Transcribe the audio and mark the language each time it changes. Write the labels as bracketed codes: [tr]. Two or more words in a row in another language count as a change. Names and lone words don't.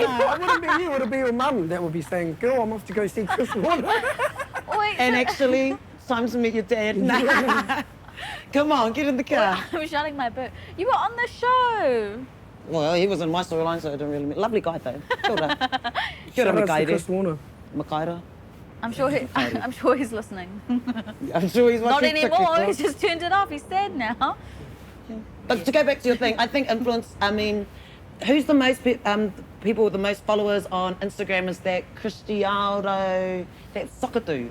[en] No, it wouldn't be you, it would be your mum that would be saying, girl, I'm off to go see Chris Warner. Wait, And so- actually, it's time to meet your dad. Nah. Come on, get in the car. I'm shutting my book. You were on the show. Well, he was in my storyline, so I don't really mean. Lovely guy, though. [mi] Kia ora. Kia ora, [en] Shout out to Makaire. Chris Warner. Makaira. I'm sure he's listening. I'm sure he's Not watching anymore. TikTok. He's just turned it off. He's sad now. But to go back to your thing, I think influence, I mean, who's the most people with the most followers on Instagram? Is that Cristiano, that soccer dude?